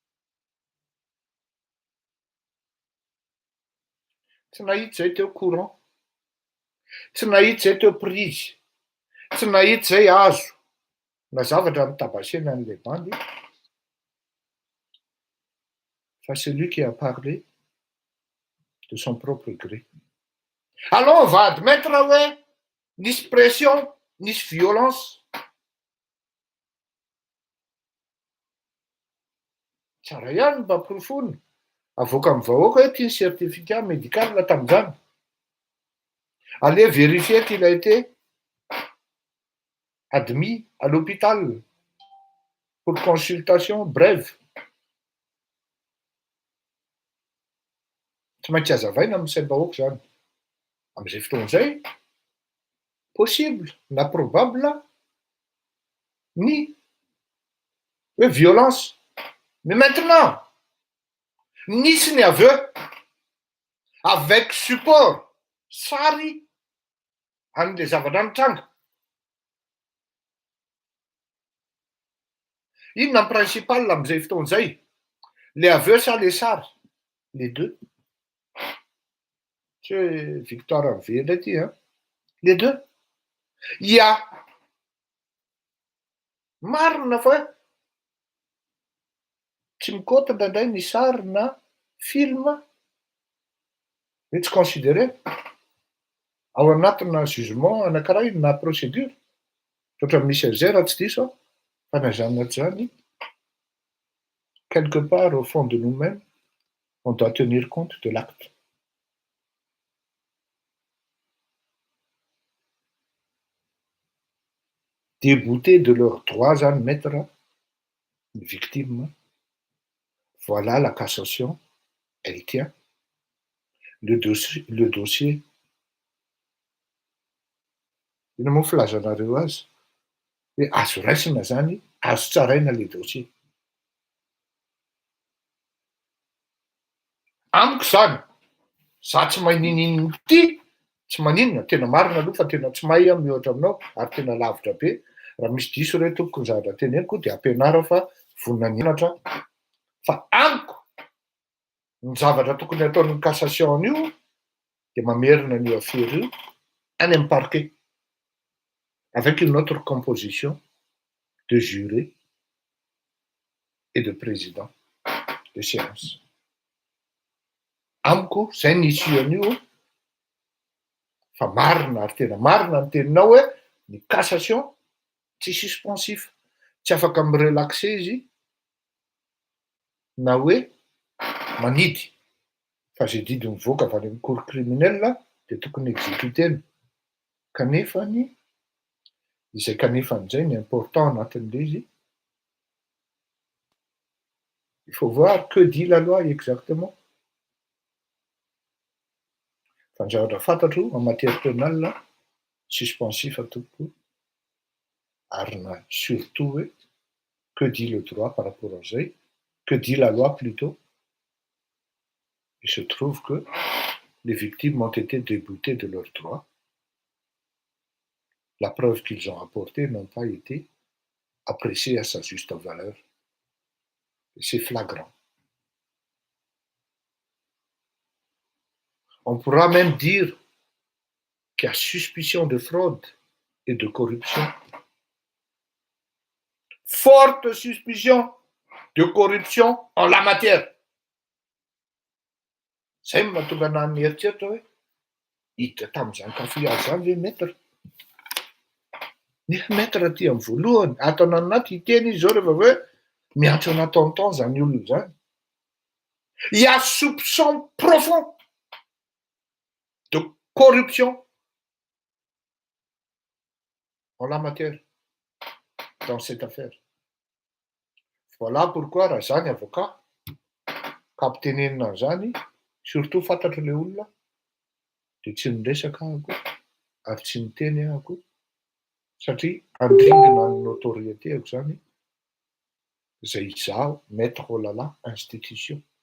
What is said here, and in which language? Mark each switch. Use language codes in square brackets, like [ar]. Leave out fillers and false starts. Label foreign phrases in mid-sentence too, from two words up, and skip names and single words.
[mg] Tsy nahita zay teo courant, tsy nahita zay teo prise, tsy nahita zay azo na zavatra nitabasena an'ilay bandy. [fr] Fa celui qui a parlé de son propre gré. Alors on va admettre [mg] hoe nisy pression, nisy violence. Tsara ihany mba amporofony. Avoaka amin'ny vahoaka hoe tia ny [fr] certificat médical [mg] tamin'izany. [fr] Allez vérifier qu'il a été admis à l'hôpital pour consultation brève. [mg] Tsy maintsy hazavaina amin'ny saim-bahoaka zany. Amin'izay fotoan'izay, possible na probable ny hoe violence. [fr] Mais maintenant, [mg] nisy ny [fr] aveu avec support [mg] sary an'ilay zavatra nitranga. Inona ny principal amin'izay fotoan'izay? [fr] Les aveux sa les sary? Les deux. C'est Victoire Enverety, hein? Les deux. Il y a [mg] marina fa tsy mikotra indraindray ny sary na film hoe tsy considéré ao anatina jugement anankiray na procédure. Ohatra misy zay raha tsy diso fanazana zany [fr] quelque part au fond de nous-mêmes on doit tenir compte de l'acte. Déboutés de leurs droits zany maître les victimes. Voilà la cassation, elle tient. Le dossier. [mg] Ina moa filazanareo azy hoe azo raisina zany, azo tsaraina [fr] le dossier. [mg] Amiko zany, za tsy mahay ninino ty, tsy maninona, tena marina aloha fa tena tsy mahay mihoatra aminao ary tena lavitra be. Raha misy diso re tompoko ny zavatra teneniko dia ampianara fa vonona nianatra. Fa amiko ny zavatra tokony ataon'ny cassation io dia mamerina an'io affaire io any amin'ny parquet [fr] avec une autre composition de jurés et de président de séance. [mg] Amiko zay nisy an'io fa marina ary tena marina ny teninao hoe ny cassation tsy suspensif, tsy afaka mirelaxe izy na hoe manidy fa zay didy mivoaka avy any amin'ny [fr] cour criminel [mg] dia tokony exécutena. Kanefany izay kanefan'izay ny important anatin'ilay izy, [fr] il faut voir que dit la loi exactement. [mg] Fa ny zavatra fantatro [fr] en matière pénale suspensif [mg] atoko ary na surtout hoe [fr] que dit le droit par rapport à zay, que dit la loi plutôt. Il se trouve que les victimes ont été déboutées de leurs droits. La preuve qu'ils ont apportée n'ont pas été appréciées à sa juste valeur. c'est flagrant. On pourra même dire qu'il y a suspicion de fraude et de corruption. Forte suspicion de corruption en la matière. [mg] Zay mahatonga ana mieritreritra hoe hiditra tamin'izany kafiady zany ve maître? Nefa maître aty amin'ny voalohany, ato anaty hiteny izy zao rehefa hoe miantso ana tonton zany olona zany. [fr] Il y a soupçon profond de corruption en la matière dans cette affaire. [mg] Voilà pourquoi raha zany avocat ka ampitenenina an'izany, surtout fantatra ilay olona, dia tsy miresaka ahako ary tsy miteny ahako satria andringana ny notoriétéako zany izay izaho maître Olala institution.